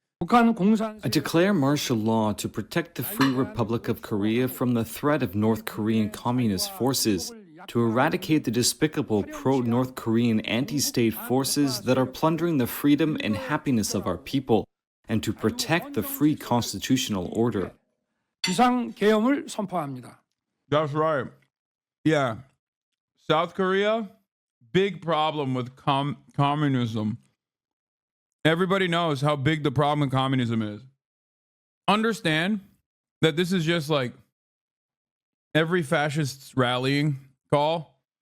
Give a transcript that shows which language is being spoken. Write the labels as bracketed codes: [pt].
[en] I declare martial law to protect the Free Republic of Korea from the threat of North Korean communist forces, to eradicate the despicable pro-North Korean anti-state forces that are plundering the freedom and happiness of our people, and to protect the free constitutional order. [ko] 비상계엄을 선포합니다. [en] That's right. Yeah. South Korea, big problem with communism. Everybody knows how big the problem with communism is. Understand that this is just like every fascist rallying call.